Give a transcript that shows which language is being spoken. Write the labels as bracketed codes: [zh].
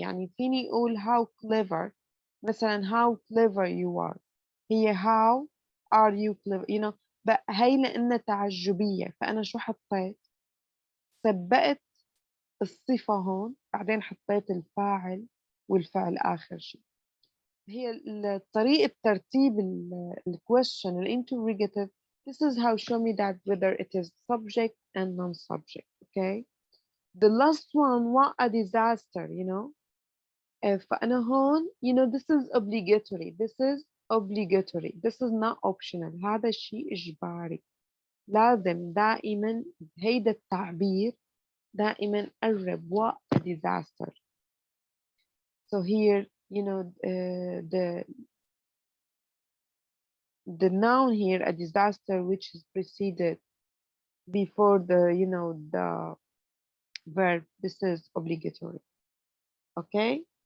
[ar] يعني فيني أقول [en] how clever [ar] مثلا [en] how clever you are. [ar] هي [en] how are you clever, [ar] هي لأنها تعجبية فأنا شو حطيت؟ سبقت الصفة هون بعدين حطيت الفاعل والفعل آخر شيء. هي طريقة ترتيب الquestion interrogative. [en] This is how show me that whether it is subject and non-subject. Okay. The last one, what a disaster, [ar] فأنا هون, [en] this is obligatory. This is obligatory. This is not optional. [ar] هذا الشيء إجباري. لازم دائما هيدا التعبير دائما قرب. [en] what a disaster. So here, the noun here, a disaster, which is preceded before the verb, this is obligatory. Okay.